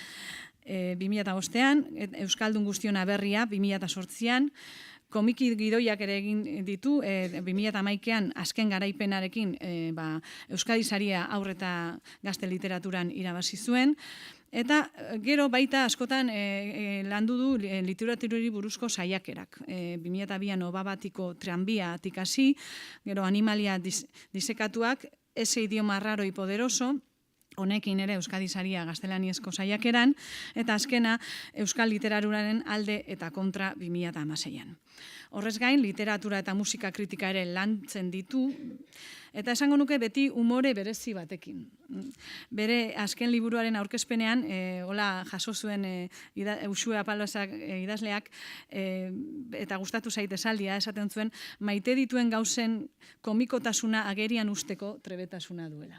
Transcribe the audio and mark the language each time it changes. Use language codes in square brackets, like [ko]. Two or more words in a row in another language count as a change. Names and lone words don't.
[eu] 2005ean, Euskaldun Guztiona berria, 2008an, komiki gidoiak ere egin ditu, 2011ean azken garaipenarekin Euskadi Saria haur eta gazte literaturan irabazi zuen, eta gero baita askotan landu du literaturari buruzko saiakerak. 2002an Obabatiko tranbiatik hasi, gero Animalia disekatuak, [es] ese idioma raro y poderoso, [eu] honekin ere Euskadi Saria gaztelaniazko saiakeran, eta azkena Euskal Literaturaren alde eta kontra 2016an. Horrez gain, literatura eta musika kritika ere lantzen ditu, eta esango nuke beti umore berezi batekin. Bere azken liburuaren aurkezpenean, hola jaso zuen Uxue Apalozak idazleak, eta gustatu zait esaldia esaten zuen, maite dituen gauzen komikotasuna agerian usteko trebetasuna duela.